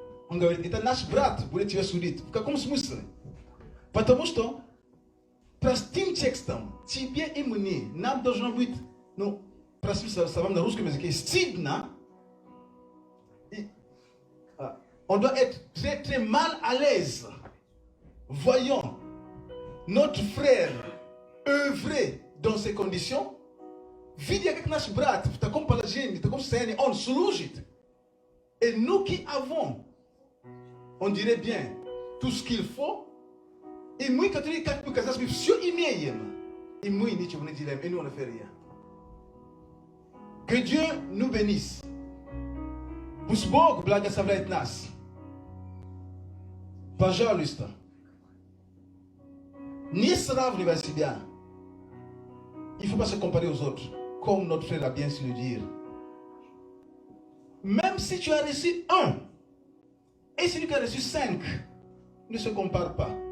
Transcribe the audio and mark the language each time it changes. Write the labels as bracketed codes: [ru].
[ru] Он говорит, это наш брат будет тебя судить. В каком смысле? Потому что простым текстом тебе и мне нам должно быть, ну, простым словам на русском языке, стыдно. [fr] On doit être très très mal à l'aise. Voyons notre frère œuvrer dans ces conditions. [ru] Видя как наш брат в таком положении, в таком состоянии, он служит. [fr] Et nous qui avons, on dirait bien, tout ce qu'il faut, [ru] и мы, которые как бы казалось бы все имеем, и мы ничего не делаем, [fr] et nous on ne fait rien. Que Dieu nous bénisse. [ru] Пусть Бог благословляет нас. Пожалуйста, не сравнивай себя. [fr] Il ne faut pas se comparer aux autres, comme notre frère a bien su le dire. Même si tu as reçu 1, et celui qui a reçu 5, ne se compare pas.